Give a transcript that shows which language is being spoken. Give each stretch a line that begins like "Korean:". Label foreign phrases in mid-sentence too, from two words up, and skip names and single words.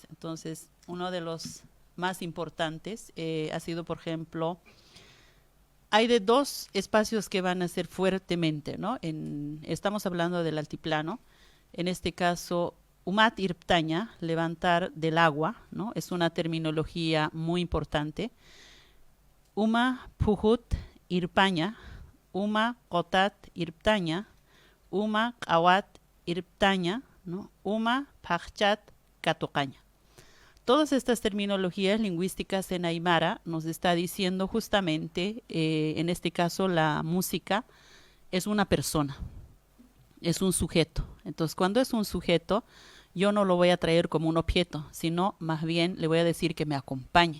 Spanish: Entonces, uno de los más importantes ha sido, por ejemplo, hay de dos espacios que van a ser fuertemente, ¿no? Estamos hablando del altiplano. En este caso,
Aymara: Umat Irptaña,
Spanish: levantar del agua, ¿no? Es una terminología muy importante.
Aymara: Uma Pujut Irpaña, Uma Kotat Irptaña, Uma Kawat Irptaña, ¿no? Uma Pachat Katocaña.
Spanish: Todas estas terminologías lingüísticas en Aymara nos está diciendo justamente, en este caso, la música es una persona, es un sujeto. Entonces, cuando es un sujeto, yo no lo voy a traer como un objeto, sino más bien le voy a decir que me acompañe.